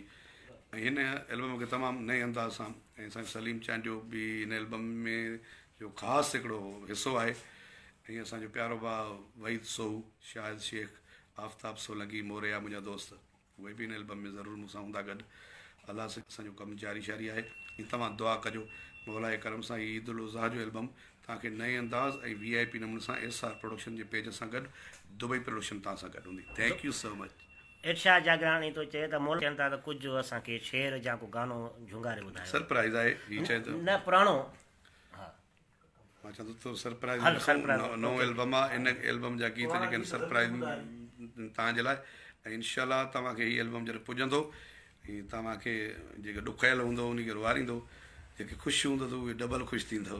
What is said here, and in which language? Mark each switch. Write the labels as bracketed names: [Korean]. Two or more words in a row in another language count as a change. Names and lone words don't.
[Sindhi] ऐं हिन एल्बम खे तमामु नए अंदाज़ सां ऐं असांजो सलीम चांडियो बि हिन एल्बम में जो ख़ासि हिकिड़ो हिसो आहे ऐं असांजो प्यारो भाउ वहीद सोहू, शाहिद शेख, आफ्ताब सोलंकी, मोरिया मुंहिंजा दोस्त, उहे बि हिन एल्बम में ज़रूरु मूंसां हूंदा गॾु। अलाह सां असांजो कमु जारी शारी आहे ऐं तव्हां दुआ कजो मौला जे करम सां हीअ ईद उल अज़हा जो एल्बम तव्हांखे नए अंदाज़ ऐं VIP नमूने सां एस आर प्रोडक्शन जे पेज सां गॾु दुबई प्रोडक्शन तव्हां सां गॾु हूंदी। [English] thank you so much. [Sindhi] इरशाद जागरानी तो चए त मोल चवनि था त कुझु असांखे शेर जा को गानो झुंगारे ॿुधायो। सरप्राइज़ आहे हीअ चए त न पुराणो, मां चवां थो सरप्राइज़ नओं एल्बम आहे, इन एल्बम जा गीत जेके आहिनि सरप्राइज़ तव्हांजे लाइ ऐं इनशाला तव्हांखे हीअ एल्बम जॾहिं पुॼंदो ऐं तव्हांखे जेके ॾुखायल हूंदो उनखे रुआरींदो, जेके ख़ुशि हूंदो त उहे डबल ख़ुशि थींदव।